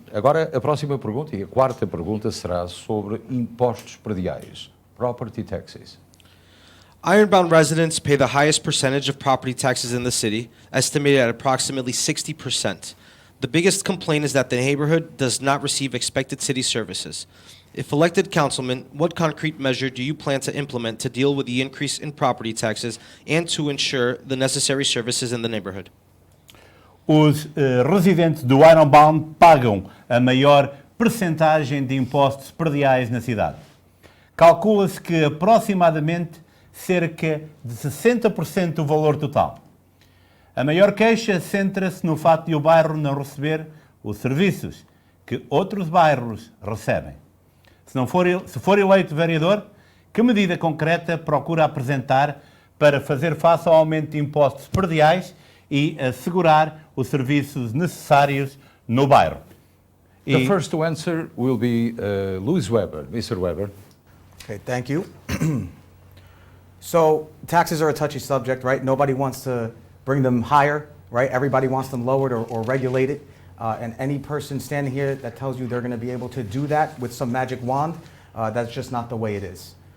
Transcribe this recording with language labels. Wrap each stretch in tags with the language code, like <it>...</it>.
<pt>Agora, a próxima pergunta e a quarta pergunta será sobre impostos prediais, property taxes.</pt> <en>Ironbound residents pay the highest percentage of property taxes in the city, estimated at approximately 60%. The biggest complaint is that the neighborhood does not receive expected city services. If elected councilman, what concrete measure do you plan to implement to deal with the increase in property taxes and to ensure the necessary services in the neighborhood?</en> <pt>Os residentes do Ironbound pagam a maior percentagem de impostos prediais na cidade. Calcula-se que aproximadamente cerca de 60% do valor total. A maior queixa centra-se no fato de o bairro não receber os serviços que outros bairros recebem. Se for eleito vereador, que medida concreta procura apresentar para fazer face ao aumento de impostos prediais e assegurar os serviços necessários no bairro?</pt> <en>The first to answer will be Louis Weber. Mr. Weber. Okay, thank you. So taxes are a touchy subject, right? Nobody wants to bring them higher, right? Everybody wants them lowered or regulated. And any person standing here that tells you they're going to be able to do that with some magic wand, that's just not the way it is.</en>